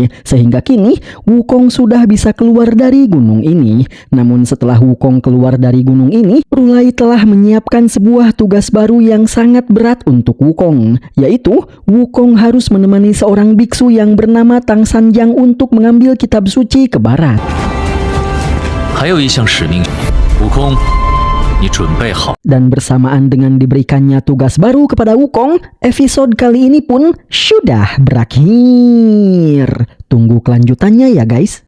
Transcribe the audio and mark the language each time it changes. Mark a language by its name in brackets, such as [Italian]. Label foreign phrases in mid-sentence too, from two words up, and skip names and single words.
[Indonesian] Sehingga kini, Wukong sudah bisa keluar dari gunung ini. Namun setelah Wukong keluar dari gunung ini, Rulai telah menyiapkan sebuah tugas baru yang sangat berat untuk Wukong, yaitu Wukong harus menemani seorang biksu yang bernama Tang Sanjang untuk mengambil kitab suci ke barat. [Chinese] 还有一项使命，悟空，你准备好？ [Indonesian] Dan bersamaan dengan diberikannya tugas baru kepada Wukong, episode kali ini pun sudah berakhir. Tunggu kelanjutannya ya guys.